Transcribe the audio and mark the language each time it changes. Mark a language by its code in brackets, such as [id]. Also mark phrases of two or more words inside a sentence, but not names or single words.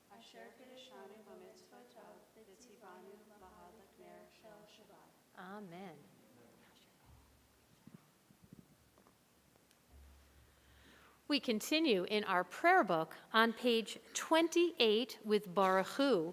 [he] אשר קדשנו במצותיו וצונו להדליק נר של שבת. Amen. [en] We continue in our prayer book on page 28 with [he] ברוך הוא.